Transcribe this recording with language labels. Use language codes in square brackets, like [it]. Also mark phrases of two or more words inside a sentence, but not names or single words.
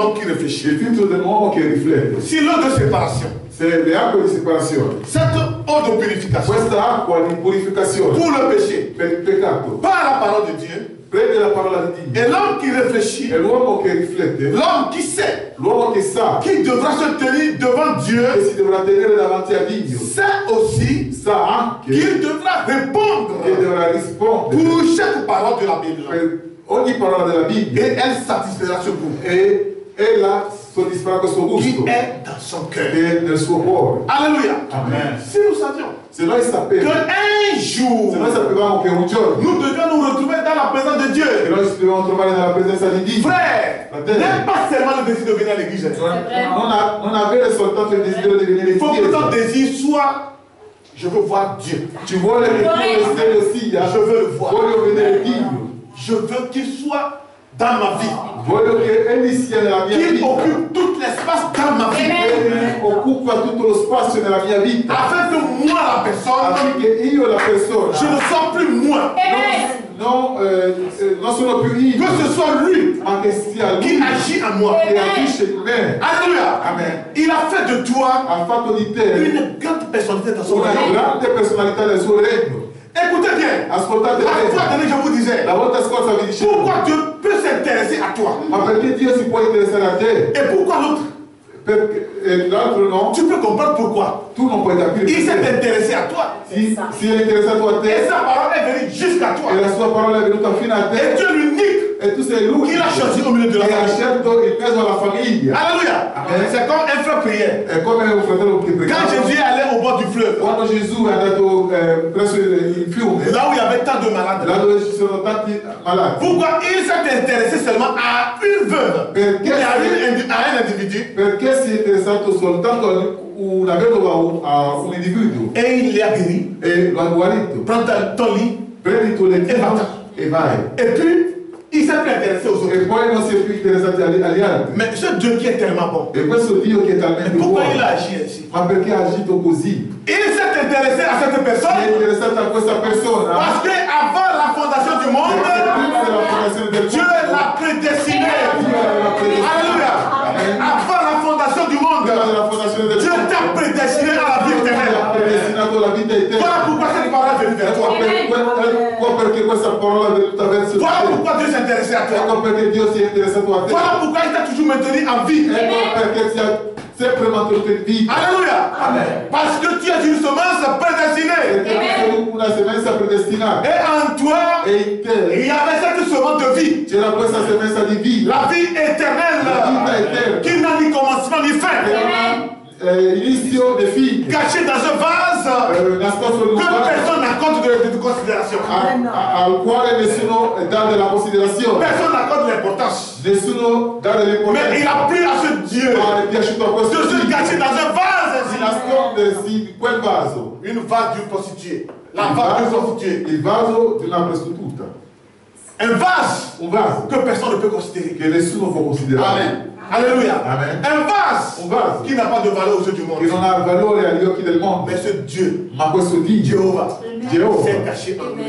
[fr] réfléchit. [it] Il filtro dell'uomo che riflette. [fr] Si l'eau de séparation, [it] Se le acque di separazione, [fr] cette eau de purification [it] questa acqua di purificazione [fr] pour le péché, [it] per il peccato, [fr] par la parole de Dieu, [it] prende la parola di Dio. [fr] et l'homme qui réfléchit, [it] E l'uomo che riflette, [fr] l'homme qui sait, [it] l'uomo che sa [fr] qui devra se tenir devant [it] che [fr] Dieu, [it] si dovrà tenere davanti a Dio, [fr] sait aussi [it] sa anche [fr] qu'il devra répondre [it] che dovrà rispondere [fr] pour chaque parole de la Bible. [it] per ogni parola della Bibbia [fr] Et elle satisfera ce goût [it] e ella soddisfarà questo [fr] qui [it] gusto [fr] est dans son cœur. [it] che è nel suo cuore. [fr] Alléluia. Amen. Si nous savions [it] Se noi sapevamo, [fr] qu'un jour, [it] se noi sapevamo che un giorno [fr] nous devions nous retrouver dans la présence de [it] che [fr] Dieu, [it] noi ci dobbiamo trovare nella presenza di Dio, [fr] frère, n'est pas seulement le désir de venir à l'église. [it] non avere soltanto il desiderio di venire [fr] Il [it] in [fr] faut que ton [it] chiesa, [fr] désir soit, je veux voir Dieu. [it] ci vuole che il tuo desiderio sia [fr] Je veux le voir. [it] voglio vedere Dio, [fr] Je veux qu'il soit dans ma vie, [it] voglio che egli sia nella mia [fr] qu'il [it] vita, [fr] occupe tout l'espace dans ma vie, [it] che occupa tutto lo spazio nella mia vita, [fr] afin que moi, la personne, [it] affinché io la persona [fr] je ne sois plus moi, [it] non sono più io, [fr] que ce soit lui [it] ma che sia [fr] qui [it] lui [fr] agit en moi. [it] che agisce in me. [fr] Alléluia. Amen. Il a fait de toi [it] Ha fatto di te [fr] une grande personnalité dans son [it] una [fr] royaume. [it] grande personalità del suo regno. [fr] Écoutez bien. [it] Ascoltate [fr] La fois [it] bene, [fr] dernière, je vous disais, [it] la volta scorsa vi dicevo, [fr] pourquoi Dieu peut s'intéresser à toi [it] ma perché Dio si può interessare a te? [fr] et pourquoi l'autre? [it] Perché l'altro no? [fr] Tu peux comprendre pourquoi. [it] Tu non puoi capire [fr] Il s'est [it] perché. [fr] intéressé à toi [it] Si è interessato a [fr] et [it] te [fr] sa parole est venue jusqu'à toi. [it] e la sua parola è venuta fino a [fr] Et [it] te [fr] Dieu l'unique [it] e tu sei lui [fr] qui l'a choisi au milieu de la [it] che ha [fr] famille. [it] scelto il peso alla famiglia. [fr] Alléluia. Amen. C'est comme un frère priait. [it] È come un fratello che [fr] Quand [it] pregava. [fr] Jésus est allé au bord du fleuve, [it] Quando Gesù è andato presso il fiume, [fr] là où il y avait tant de malades, [it] là dove ci sono tanti malati, [fr] pourquoi il s'est intéressé seulement à une veuve [it] Perché [fr] et à un individu [it] perché si è interessato soltanto a una vedova, a un individuo [fr] et il l'a guéri? [it] e lo ha guarito. [fr] Prends ton lit. [it] Prendi il tuo lettino e vai. [fr] Et puis, il s'est plus intéressé aux autres. [it] E poi non si è più interessati agli altri. [fr] Mais ce Dieu qui est tellement bon, [it] E questo Dio che è talmente [fr] mais pourquoi [it] buono, [fr] il a agi ainsi? [it] ma perché ha agito così? [fr] Il s'est intéressé à cette [it] Si è [fr] personne [it] interessato a questa persona [fr] parce qu'avant la fondation du [it] perché [fr] monde, [it] prima della fondazione del [fr] Dieu [it] mondo, [fr] l'a prédestiné. [it] Dio l'aveva predestinato. [fr] Alléluia. Avant la fondation du monde, [it] Prima della fondazione del [fr] Dieu [it] mondo, [fr] t'a prédestiné à la vie [it] Dio [fr] éternelle. [it] ha predestinato la vita [fr] Voilà [it] eterna. [fr] pourquoi cette parole est venue vers toi. [it] Ecco perché questa parola è venuta verso [fr] Voilà [it] te. [fr] pourquoi Dieu s'est intéressé à toi. [it] Ecco perché Dio si è interessato a te. [fr] Voilà pourquoi il t'a toujours maintenu en vie. [it] Ecco perché ti ha sempre mantenuto in vita. [fr] Alléluia. Parce que tu es une semence prédestinée. [it] Perché tu sei una semenza predestinata. [fr] Et en toi, [it] E in te [fr] il y avait cette semence de vie. [it] c'era questa semenza di vita. [fr] La vie éternelle. [it] La vita eterna. [fr] Qui n'a ni commencement ni fin. [it] Inizio e fine. [fr] Caché dans un vase [it] Nascosto in un [fr] que [it] vaso [fr] personne n'accorde de considération. [it] al quale nessuno dà della considerazione. [fr] Personne n'accorde l'importance. [it] Nessuno dà [fr] Mais il [it] dell'importanza. [fr] a plu à ce Dieu [it] Ma è piaciuto a [fr] de [it] questo [fr] se [it] Dio [fr] cacher dans un vase [it] di [fr] ainsi. [it] nascondersi in quel vaso. [fr] Une vase d'une prostituée. La vase d'une prostituée. [it] Il vaso di una prostituta. [fr] Un vase [it] Un vaso [fr] que personne ne peut considérer. [it] che nessuno può considerare. [fr] Amen. Alléluia. Amen. Un vase [it] Un vaso [fr] qui n'a pas de valeur aux yeux du [it] che [fr] monde. [it] non ha valore agli occhi del mondo. [fr] Mais ce Dieu, [it] Ma questo Dio, [fr] Jéhovah, [it] Geova, [fr] s'est caché en lui.